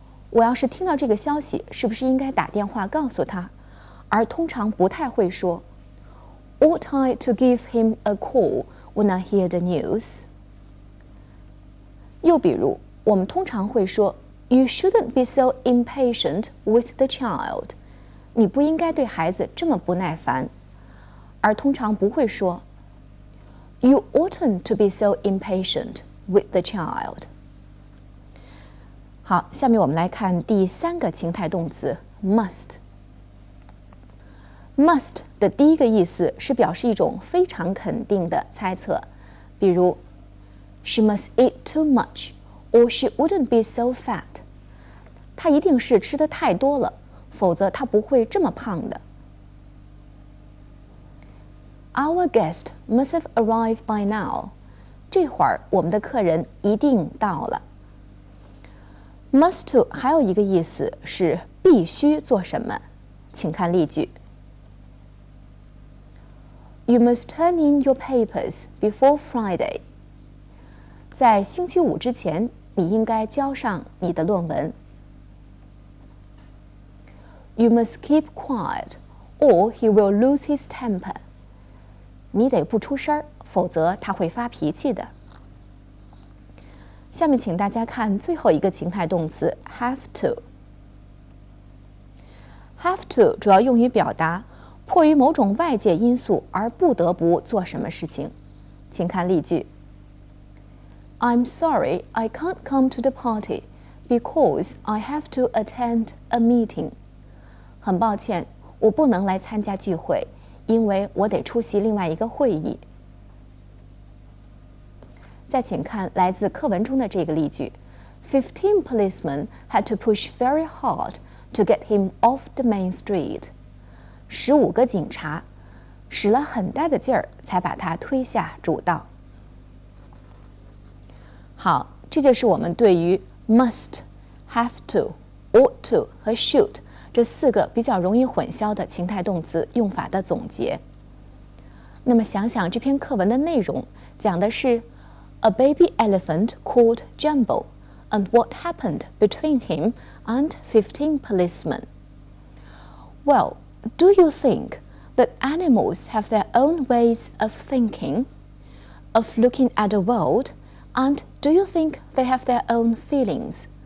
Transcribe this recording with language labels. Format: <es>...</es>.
<zh>我要是听到这个消息，是不是应该打电话告诉他？而通常不太会说</zh> <en>Ought I to give him a call when I hear the news?</en> <zh>又比如，我们通常会说</zh> <en>You shouldn't be so impatient with the child.</en> <zh>你不应该对孩子这么不耐烦。而通常不会说</zh> <en>You oughtn't to be so impatient with the child.</en> <zh>好，下面我们来看第3个情态动词 must。must 的第一个意思是表示一种非常肯定的猜测，比如</zh> <en>She must eat too much, or she wouldn't be so fat.</en> <zh>她一定是吃得太多了，否则她不会这么胖的。</zh> <en>Our guest must have arrived by now.</en> <zh>这会儿我们的客人一定到了。Must to 还有一个意思是必须做什么，请看例句。</zh> <en>You must turn in your papers before Friday.</en> <zh>在星期五之前，你应该交上你的论文。</zh> <en>You must keep quiet, or he will lose his temper.</en> <zh>你得不出声，否则他会发脾气的。下面请大家看最后一个情态动词 have to。 have to 主要用于表达迫于某种外界因素而不得不做什么事情。请看例句</zh> <en>：I'm sorry I can't come to the party because I have to attend a meeting.</en> <zh>很抱歉，我不能来参加聚会，因为我得出席另外一个会议。再请看来自课文中的这个例句</zh> <en>：15 policemen had to push very hard to get him off the main street.</en> <zh>15个警察使了很大的劲儿，才把他推下主道。好，这就是我们对于 must、have to、ought to 和should 这4个比较容易混淆的情态动词用法的总结。那么想想这篇课文的内容，讲的是</zh> <en>A baby elephant called Jumbo and what happened between him and 15 policemen. Well, do you think that animals have their own ways of thinking, of looking at the world, and do you think they have their own feelings?</en>